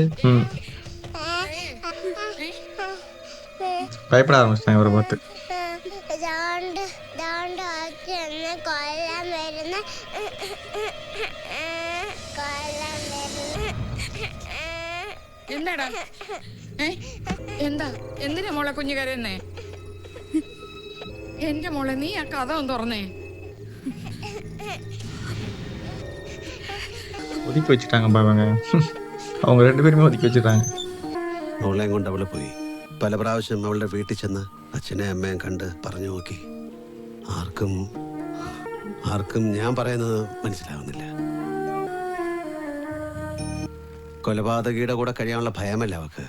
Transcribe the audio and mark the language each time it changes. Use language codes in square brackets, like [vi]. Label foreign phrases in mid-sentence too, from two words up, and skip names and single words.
[ta] பயப்பட ஆரம்பிச்சிட்டாங்க இவரை பார்த்து. [ml] എന്താടാ എന്താ എന്തിനാ മോളെ കുഞ്ഞു കരയുന്നേ? എന്റെ മോളെ നീ ആ കഥ ഒന്ന് തുറന്നേ. [ta] ஒதுக்கி வச்சுட்டாங்க பாவங்க. அவங்க 2 பேருமே ஒதுக்கி வச்சுட்டாங்க. [ml] മോളെയും കൊണ്ട് അവള് പോയി. പല പ്രാവശ്യം അവളുടെ വീട്ടിൽ ചെന്ന് അച്ഛനെ അമ്മയും കണ്ട് പറഞ്ഞു നോക്കി. ആർക്കും ഞാൻ പറയുന്നത് മനസ്സിലാവുന്നില്ല. കൊലപാതകിയുടെ കൂടെ കഴിയാനുള്ള ഭയമല്ല അവക്ക്.